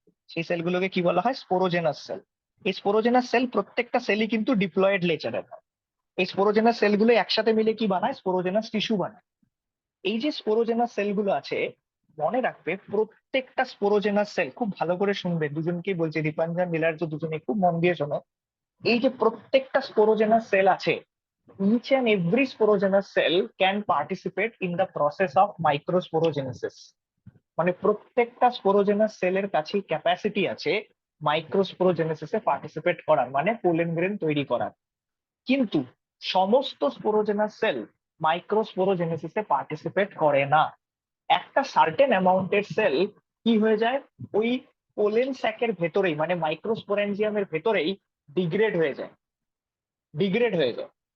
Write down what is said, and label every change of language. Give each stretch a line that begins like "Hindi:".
Bangla: সেই সেলগুলোকে কি বলা হয়? Sporogenous sell. এই স্পোরোজেনাস সেল প্রত্যেকটা সেলই কিন্তু ডিপ্লয়েড নেচারের হয়। এই স্পোরোজেনাস সেলগুলো একসাথে মিলে কি বানায়? স্পোরোজেনাস টিস্যু বানায়। এই যে স্পোরোজেনাস সেলগুলো আছে, মনে রাখবে প্রত্যেকটা স্পোরোজেনাস সেল, খুব ভালো করে শুনবে, দুজনকেই বলছি, দীপাঞ্জন নীলার্য, দুজনে খুব মন দিয়ে শোনো। এই যে প্রত্যেকটা স্পোরোজেনাস সেল আছে,
English: each and every sporogenous cell can participate in the process of microsporogenesis.
Bangla: মানে প্রত্যেকটা স্পোরোজেনাস সেলের কাছে ক্যাপাসিটি আছে মাইক্রোস্পোরোজেনেসিসে পার্টিসিপেট করার, মানে পোলেন গ্রেন তৈরি করার। কিন্তু সমস্ত স্পোরোজেনাস সেল মাইক্রোস্পোরোজেনেসিসে পার্টিসিপেট করে না। একটা সার্টেন অ্যামাউন্টের সেল কি হয়ে যায়, ওই পোলেন স্যাকের ভেতরেই মানে মাইক্রোস্পোরেঞ্জিয়ামের ভেতরেই ডিগ্রেড হয়ে যায়। ডিগ্রেড হয়ে যায়।